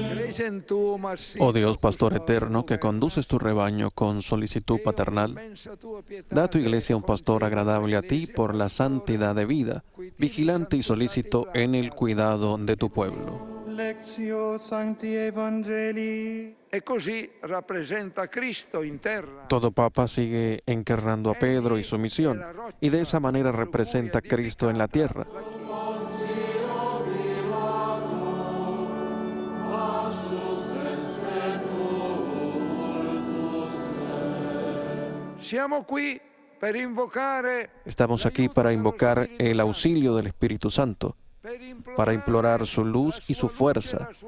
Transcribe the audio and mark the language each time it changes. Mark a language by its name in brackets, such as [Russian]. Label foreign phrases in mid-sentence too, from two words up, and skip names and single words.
[Spanish] Oh Dios, pastor eterno, que conduces tu rebaño con solicitud paternal, da a tu iglesia un pastor agradable a ti por la santidad de vida, vigilante y solícito en el cuidado de tu pueblo. [Latin] Lectio Sancti Evangelii. [Italian] E così rappresenta Cristo in terra. [Spanish] Todo papa sigue encarnando a Pedro y su misión, y de esa manera representa a Cristo en la tierra. Estamos aquí para invocar el auxilio del Espíritu Santo, para implorar su luz y su fuerza,